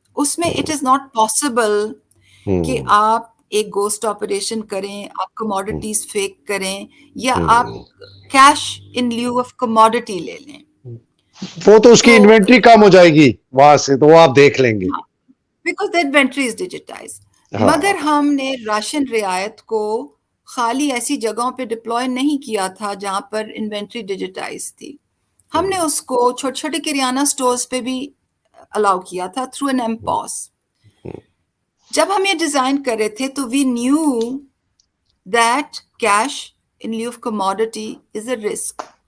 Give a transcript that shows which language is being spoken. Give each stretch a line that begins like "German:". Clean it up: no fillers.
Urdu: اس میں
English: it is not possible
Urdu: کہ آپ ایک گوسٹ آپریشن کریں، آپ کموڈیٹیز فیک کریں، یا آپ
English: cash in lieu of commodity
Urdu: لے لیں. وہ تو اس کی تو انوینٹری کم ہو جائے گی وہاں سے، تو وہ آپ دیکھ لیں گے.
English: Because the inventory is digitize.
Urdu: ہاں. مگر ہم نے راشن رعایت کو خالی ایسی جگہوں پہ ڈپلوائے نہیں کیا تھا جہاں پر انوینٹری ڈیجیٹائز تھی. ہم نے اس کو چھوٹے چھوٹے کریانہ سٹورز پہ بھی الاؤ کیا تھا تھرو این ایمپوس. جب ہم یہ ڈیزائن کر رہے تھے تو
English: We knew that cash in lieu of commodity is a risk.